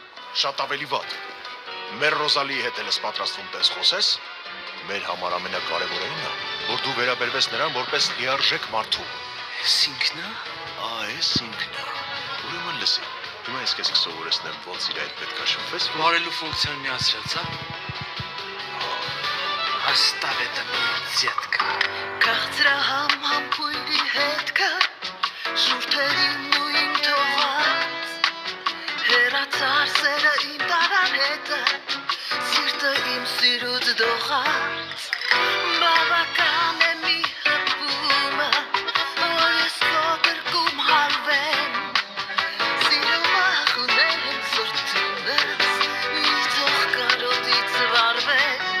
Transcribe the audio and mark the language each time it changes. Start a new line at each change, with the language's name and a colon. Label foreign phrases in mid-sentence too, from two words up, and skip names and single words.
Armenian: Շատ ավելի վատ։ Մեր Ռոզալիի հետ էլ ես պատրաստվում տես խոսես։ Մեր համար ամենակարևորն է, որ դու վերաբերվես նրան որպես լիարժեք մարդու։ Էս ինքն է։ Այս ինքն է։ Ուրեմն լսի։ Հիմա ես քեզ կսովորեցնեմ ոնց իր այդ պետք է շփվես։ Վարելու ֆունկցիան միացրած, հա։
Russian: Оставь это мне, детка.
Armenian: Քաղցրահամ համբույրի հետքը շուրթերին նույն թողած հերացար սերը իմ տարան հետը սիրտը իմ սիրուց դողած բավական է մի հպումը որ ես քո գրկում հարվեմ սիրում ախունել եմ սրտումս մի թող կարոտից վարվեմ